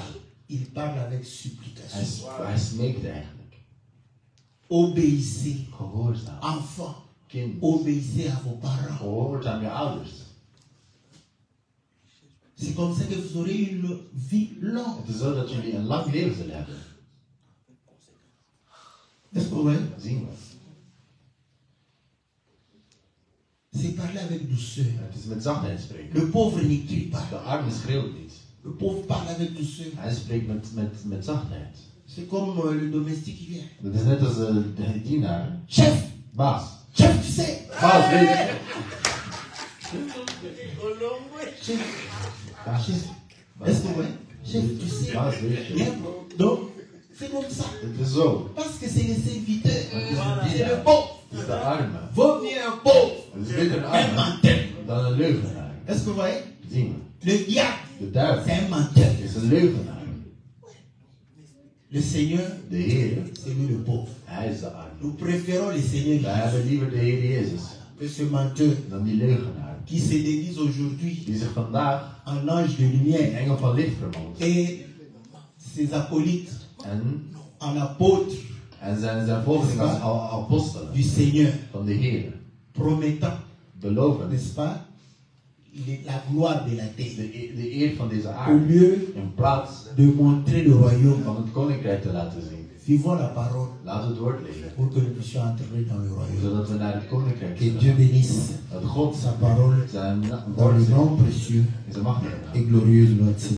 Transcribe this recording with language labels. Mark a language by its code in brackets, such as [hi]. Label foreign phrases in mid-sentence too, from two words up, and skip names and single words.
[fr] Il parle avec supplication. [nl] Hij smeekt eigenlijk. [fr] Obéissez, [nl] Gehoorzaam. [fr] enfants, [nl] Kind. [fr] obéissez à vos parents. [nl] Gehoorzaam je ouders. [fr] C'est comme ça que vous aurez une vie longue. [nl] Het is zo dat jullie een lang leven zullen hebben. [fr] Est-ce que vous voyez? [nl] Zien we. [fr] C'est parler avec douceur. [nl] Het is met zachtheid spreken. [fr] Le pauvre ne crie pas. [nl] De arme schreeuwt niet. [fr] Le pauvre parle avec douceur. [nl] Hij spreekt met zachtheid. [fr] C'est comme le domestique qui vient. [nl] Dat is net als de dienaar. [fr] Chef, [nl] Baas. [fr] chef, tu sais. [nl] Baas, weet je. [fr] Chef, [nl] Baas. [fr] chef. Est-ce que vous voyez? Chef, tu sais. [nl] Baas, weet je. [fr] Bien. Donc, c'est comme ça. [nl] Het is zo. [fr] Parce que c'est les serviteurs. [nl] Het is een [fr] C'est le [nl] dienaar. [fr] pauvre. [nl] Het is de arme. [fr] Vaut mieux un pauvre [nl] Het is beter een [fr] qu'un [nl] arme [fr] menteur. [nl] dan een leugenaar. [fr] Est-ce que vous voyez? [nl] Zien we. [fr] Le diable, [nl] De duivel [fr] c'est un menteur. [nl] is een leugenaar. [fr] Le Seigneur, [nl] De Heer, [fr] c'est lui le pauvre. [nl] hij is de arme. [fr] Nous préférons le Seigneur [nl] Wij [fr] Jésus [nl] hebben liever de Heer Jezus [fr] que ce menteur [nl] dan die leugenaar. [fr] qui se déguise aujourd'hui [nl] die zich vandaag [fr] en ange de [nl] in [fr] lumière [nl] engel van licht vermoogt. [fr] et ses acolytes [nl] En [fr] en apôtres [nl] zijn volgelingen als apostelen [fr] du Seigneur, [nl] van de Heer. [fr] promettant, [nl] Beloven [fr] n'est-ce pas, la gloire de la terre, [nl] de eer van deze [fr] au [nl] aarde. [fr] lieu [nl] In plaats [fr] de montrer le royaume. [nl] van het koninkrijk te laten zien. [fr] Vivons la parole [nl] Laten we het woord lezen. [fr] pour que nous puissions entrer dans le royaume. [nl] Zodat we naar het koninkrijk [fr] Que [nl] zullen [fr] Dieu [nl] gaan. [fr] bénisse [nl] Dat God [fr] sa parole [nl] zijn [fr] dans [nl] woord [fr] le [nl] zegt [fr] nom précieux [nl] in zijn machtige naam. [fr] et glorieux de notre Seigneur.